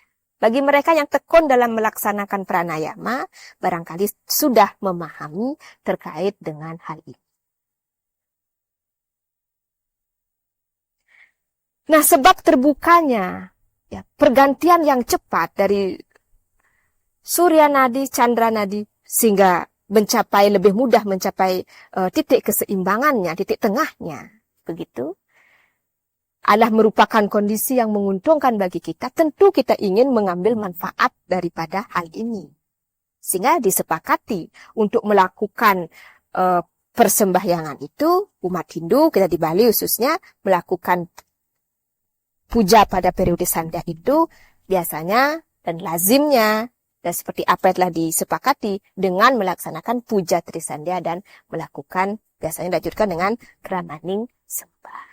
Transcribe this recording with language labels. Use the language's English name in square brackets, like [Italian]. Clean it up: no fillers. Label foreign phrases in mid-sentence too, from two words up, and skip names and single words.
[Indonesian] Bagi mereka yang tekun dalam melaksanakan pranayama, barangkali sudah memahami terkait dengan hal ini. Nah, sebab terbukanya ya, pergantian yang cepat dari surya nadi, candra nadi, sehingga lebih mudah mencapai titik keseimbangannya, titik tengahnya, begitu, adalah merupakan kondisi yang menguntungkan bagi kita. Tentu kita ingin mengambil manfaat daripada hal ini. Sehingga disepakati untuk melakukan persembahyangan itu, umat Hindu, kita di Bali khususnya, melakukan puja pada periode sandia itu, biasanya dan lazimnya, dan seperti apa yang telah disepakati, dengan melaksanakan puja Trisandia dan melakukan, biasanya dilanjutkan dengan kramaning sembah.